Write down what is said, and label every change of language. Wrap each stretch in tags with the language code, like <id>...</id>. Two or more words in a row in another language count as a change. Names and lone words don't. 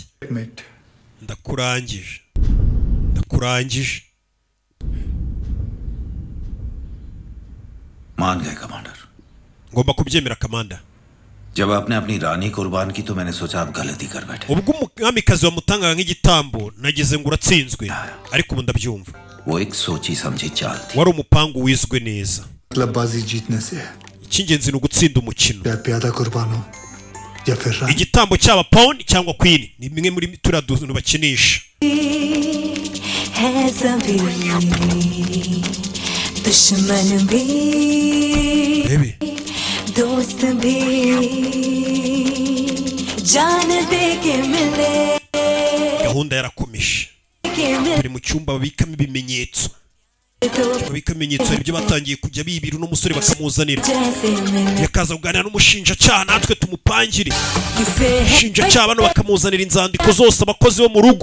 <hi>मिनट.</hi> <rw>ndakurangije</rw> <hi>मान गए कमांडर.</hi> <rw>ngomba kubyemera kamanda.</rw> <hi>जब आपने अपनी रानी कुर्बान की तो मैंने सोचा आप गलती कर बैठे.</hi> <rw>ubwo umwamikazi wamutangaga nk'igitambo nagize ngo uratsinzwe ariko ubu ndabyumva.</rw> <hi>वो एक सोची समझी चाल थी.</hi> <rw>wari umupangu wizwe neza.</rw> <hi>मतलब बाजी जीतने से है.</hi> <rw>icy'ingenzi ni ugutsinda umukino.</rw> <hi>या प्यादा कुर्बान हो या फिर रानी.</hi> <rw>igitambo cyaba pawn cyangwa queen ni bimwe muri turiya duntu bakinisha.</rw> <hi>दुश्मन भी दोस्त भी जान दे के मिले.</hi> <rw>gahunda yarakomeje buri mu cyumba babikamo ibimenyetso. babika ibimenyetso ibyo batangiye kujya bibira n'umusore bakamuzanira yakaza kuganira n'umushinjacyaha natwe tumupangire. umushinjacyaha bano bakamuzanira inzandiko zose abakozi bo mu rugo.</rw>